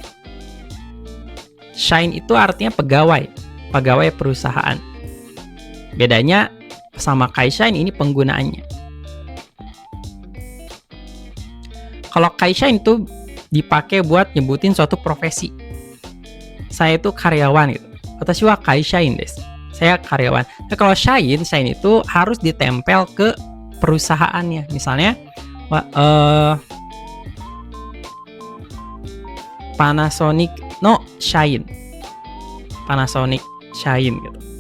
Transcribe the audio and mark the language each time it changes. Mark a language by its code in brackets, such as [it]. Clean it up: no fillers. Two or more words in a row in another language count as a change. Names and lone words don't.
[id] Shain itu artinya pegawai, pegawai perusahaan. Bedanya sama kaishain ini penggunaannya. Kalau kaishain itu dipakai buat nyebutin suatu profesi. Saya itu karyawan gitu. [ja] 私は会社員です. [id] Saya karyawan. Nah, kalau shain itu harus ditempel ke perusahaannya. Misalnya Panasonic [ja] の社員. [id] Panasonic shain gitu.